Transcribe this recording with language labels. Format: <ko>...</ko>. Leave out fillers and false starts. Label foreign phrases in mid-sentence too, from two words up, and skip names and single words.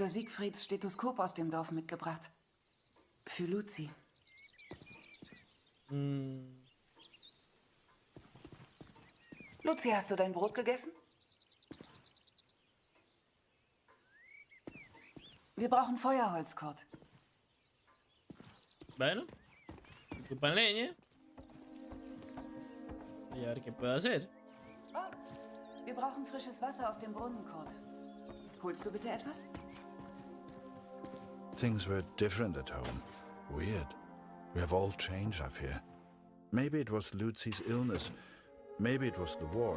<de>Siegfrieds Stethoskop aus dem Dorf mitgebracht. Für Luzi. Luzi, hast du dein Brot gegessen? Wir brauchen Feuerholz, Kurt.</de> <es>Bueno, ocupan leña. Y a ver qué puedo hacer.</es> <de>Oh, wir brauchen frisches Wasser aus dem Brunnen, Kurt. Holst du bitte etwas?</de> <en>Things were different at home. Weird. We have all changed, I fear. Maybe it was Luzi's illness. Maybe it was the war.</en>